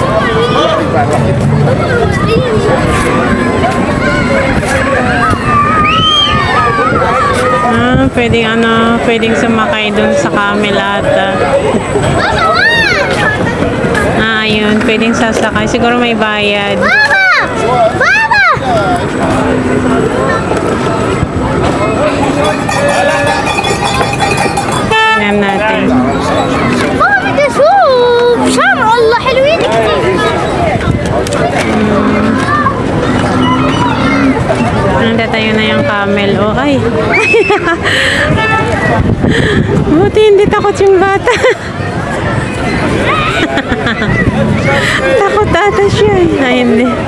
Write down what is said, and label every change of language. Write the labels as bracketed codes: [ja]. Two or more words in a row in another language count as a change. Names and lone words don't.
[tl] Pwedeng sumakay dun sa camel ata. Ayun, pwedeng sasakay. Siguro may bayad. Tingnan natin. [ar] بدي اشوف شمع والله حلوين كتير. [tl] Nanda tayo na yung camel. Oh, ay. Buti hindi takot yung bata. Takot ata siya. Ay, hindi.